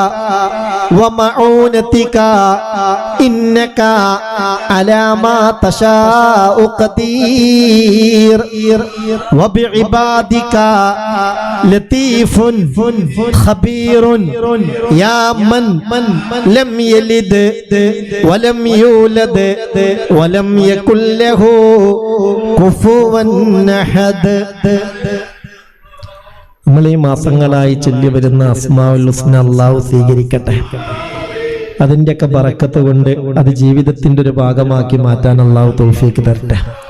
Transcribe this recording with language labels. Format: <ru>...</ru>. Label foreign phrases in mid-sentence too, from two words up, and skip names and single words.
<ar>ومعونتك إنك على ما تشاء قدير وبعبادك لطيف خبير يا من لم يلد ولم يولد ولم يكن له كفوا أحد.</ar> <ml>നമ്മൾ ഈ മാസങ്ങളായി ചൊല്ലി വരുന്ന</ml> <ar>الأسماء الحسنى</ar> <ml>അല്ലാഹു സ്വീകരിക്കട്ടെ. അതിൻ്റെയൊക്കെ ബറക്കത്ത് കൊണ്ട് അത് ജീവിതത്തിൻ്റെ ഒരു ഭാഗമാക്കി മാറ്റാൻ അല്ലാഹു തൗഫീക്ക് തരട്ടെ.</ml>